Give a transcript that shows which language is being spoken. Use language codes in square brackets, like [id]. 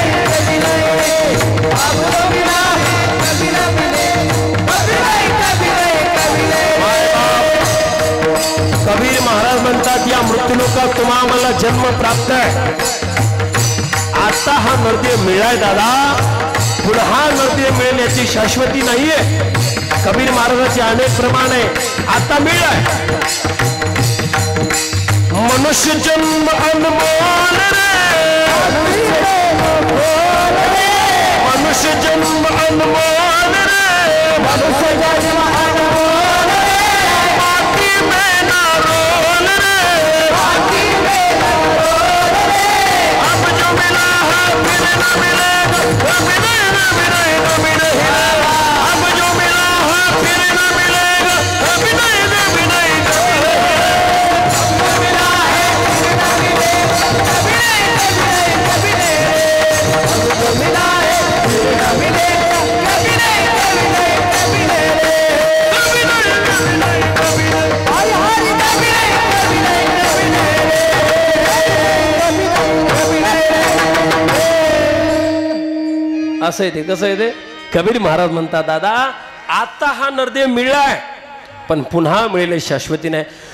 [hi] कभी नहीं अब तो मिला है कभी न मिलेगा कभी नहीं [mr] कबीर महाराज म्हणतात या मृत्यू लोकात तुम्हा आम्हाला जन्म प्राप्त आहे. आता हा नरदेह मिळाय दादा, पुन्हा नरदेह मिळेल याची शाश्वती नाहीये. कबीर महाराजाचे अनेक प्रमाण आहे. आता मिळाय [hi] मनुष्य जन्म अनमोल रे, मनुष्य जन्म अनमोल रे, मनुष्य जन्म अनमोल रे, माटी में ना रोल रे, माटी में ना रोल रे, अब जो मिला है फिर न मिलेगा कभी नहीं कभी नहीं कभी नहीं रे, अब जो मिला है फिर न मिलेगा कभी नहीं कभी नहीं कभी नहीं रे, अब जो मिला है फिर न मिलेगा कभी नहीं कभी नहीं कभी नहीं रे, अब जो मिला है फिर न मिलेगा कभी नहीं कभी नहीं कभी नहीं रे, कभी नहीं कभी नहीं कभी नहीं हाय हाय कभी नहीं कभी नहीं कभी नहीं रे, कभी नहीं कभी नहीं. [mr] असं आहे ते. कसं आहे ते? कबीर महाराज म्हणतात दादा आता हा नरदेह मिळालाय पण पुन्हा मिळेल शाश्वती नाही.